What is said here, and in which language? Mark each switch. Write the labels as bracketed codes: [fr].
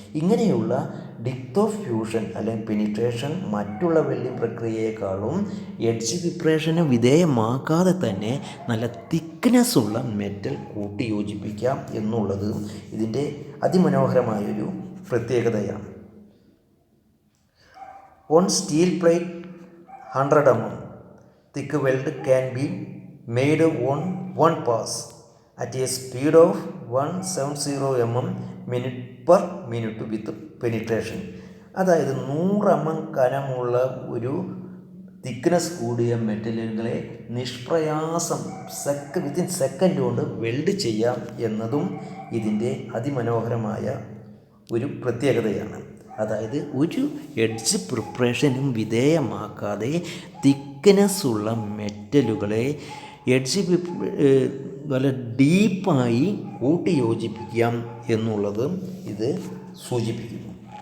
[ml] ഇങ്ങനെയുള്ള depth of fusion അല്ലെങ്കിൽ penetration മറ്റുള്ള വെൽഡിംഗ് പ്രക്രിയയെക്കാളും എഡ്ജ് പ്രിപ്പറേഷന് വിധേയമാക്കാതെ തന്നെ നല്ല തിക്നെസ് ഉള്ള മെറ്റൽ കൂട്ടി യോജിപ്പിക്കാം എന്നുള്ളത് ഇതിൻ്റെ അതിമനോഹരമായൊരു പ്രത്യേകതയാണ്. [en] On steel plate 100 mm thick weld can be made on one pass at a speed of 170 mm minute per minute with penetration. [ml] അതായത് 100 mm കനമുള്ള ഒരു തിക്നെസ് കൂടിയ മെറ്റലുകളെ നിഷ്പ്രയാസം [en] within second [ml] കൊണ്ട് വെൽഡ് ചെയ്യാം എന്നതും ഇതിൻ്റെ അതിമനോഹരമായ ഒരു പ്രത്യേകതയാണ്. അതായത് ഒരു എഡ്ജ് പ്രിപ്പറേഷനും വിധേയമാക്കാതെ തിക്നെസ് ഉള്ള മെറ്റലുകളെ എഡ്ജ് വളരെ ഡീപ്പായി കൂട്ടി യോജിപ്പിക്കാം എന്നുള്ളത് ഇത് സൂചിപ്പിക്കുന്നു.